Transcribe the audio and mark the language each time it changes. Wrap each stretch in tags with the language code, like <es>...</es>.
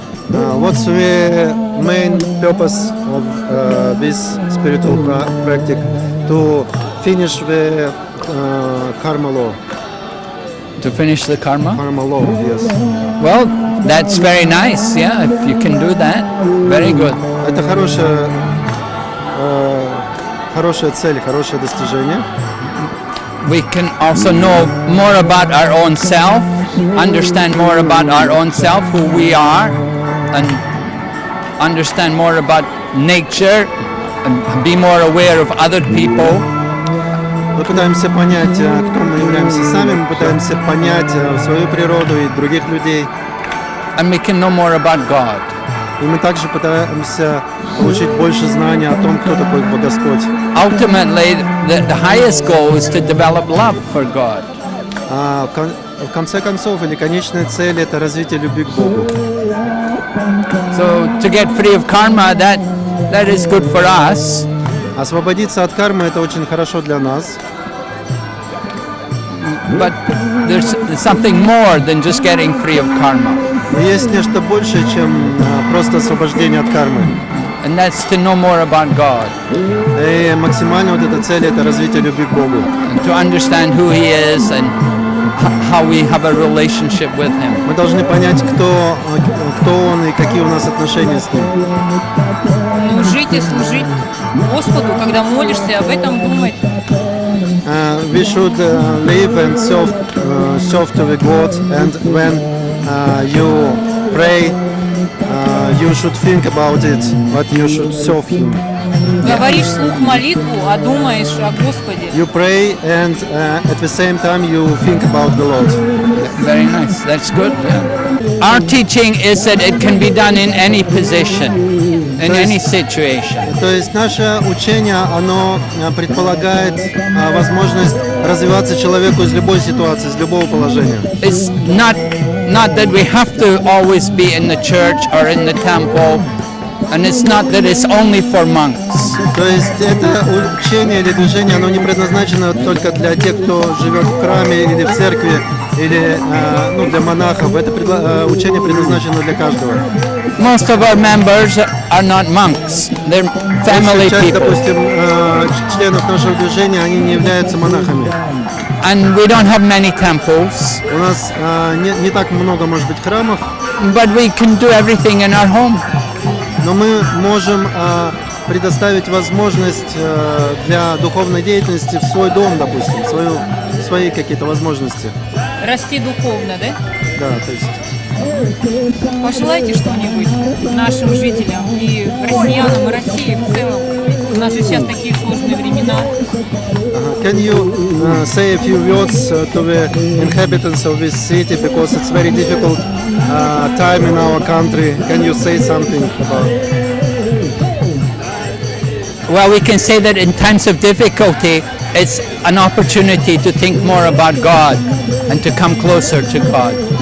<en>What's the main purpose of this spiritual practice? To finish the karma law. To finish the karma? Karma law, yes. Well, that's very nice, yeah, if you can do that. Very good.</en> <ru>Это хорошая цель, хорошее достижение.</ru> <en>We can also know more about our own self, understand more about our own self, who we are, and understand more about nature, and be more aware of other people.</en> <ru>Мы пытаемся понять, кто мы являемся сами, мы пытаемся понять свою природу и других людей.</ru> <en>And we can know more about God.</en> <ru>И мы также пытаемся получить больше знаний о том, кто такой Господь.</ru> <en>Ultimately, the highest goal is to develop love for God.</en> <ru>В конце концов, или конечная цель – это развитие любви к Богу.</ru> <en>So to get free of karma, that is good for us.</en> <ru>Освободиться от кармы – это очень хорошо для нас.</ru> <en>But there's something more than just getting free of karma.</en> <ru>Но есть нечто большее, чем просто освобождение от кармы.</ru> <en>And that's to know more about God.</en> <ru>И максимально вот эта цель – это развитие любви к Богу.</ru> <en>And to understand who He is and how we have a relationship with Him.</en> <ru>Мы должны понять, кто Он и какие у нас отношения с Ним. Ну, жить и служить Господу, когда молишься, об этом думать.</ru> <en>We should live and serve to the God, and when you pray, you should think about it, but you should serve Him.</en> <ru>Говоришь вслух молитву, а думаешь о Господе.</ru> <en>You pray and at the same time you think about the Lord. Very nice. That's good. Yeah. Our teaching is that it can be done in any position, in any situation.</en> <ru>То есть наше учение, оно предполагает возможность развиваться человеку из любой ситуации, из любого положения.</ru> <en>It's not that we have to always be in the church or in the temple, and it's not that it's only for monks.</en> <ru>То есть это учение или движение, оно не предназначено только для тех, кто живет в храме или в церкви, или для монахов. Это учение предназначено для каждого.</ru> <en>Most of our members are not monks. They're family</en> <ru>Часть,</ru> <en>people.</en> <ru>допустим, членов нашего движения, они не являются монахами.</ru> <en>And we don't have many temples,</en> <ru>У нас не так много, может быть, храмов,</ru> <en>but we can do everything in our home.</en> <ru>но мы можем предоставить возможность для духовной деятельности в свой дом, допустим, свои какие-то возможности. Расти духовно, да? Да, то есть. Пожелайте что-нибудь нашим жителям и россиянам, и России в целом. У нас же сейчас такие сложные времена.</ru> <en>Can you say a few words to the inhabitants of this city, because it's very difficult time in our country? Can you say something about? Well, we can say that in times of difficulty, it's an opportunity to think more about God and to come closer to God.</en>